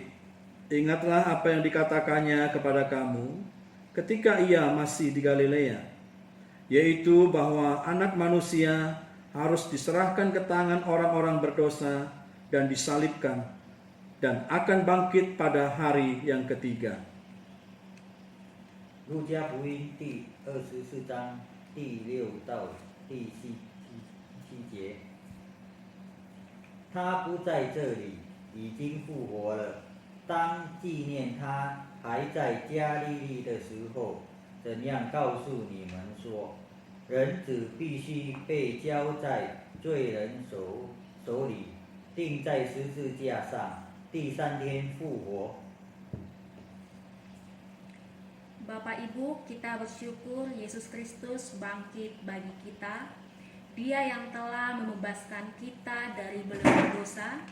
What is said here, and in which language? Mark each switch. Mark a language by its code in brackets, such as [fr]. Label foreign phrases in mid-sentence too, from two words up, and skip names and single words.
[id] Ingatlah apa yang dikatakannya kepada kamu ketika ia masih di Galilea, yaitu bahwa Anak Manusia harus diserahkan ke tangan orang-orang berdosa dan disalibkan, dan akan bangkit pada hari yang ketiga. [zh] 路加福音第24章第6到第7节，他不在这里，已经复活了。当纪念他还在加利利的时候，怎样告诉你们说，人子必须被交在罪人手里，钉在十字架上，第3天复活。 [id] Bapak Ibu, kita bersyukur Yesus Kristus bangkit bagi kita. Dia yang telah membebaskan kita dari belenggu dosa.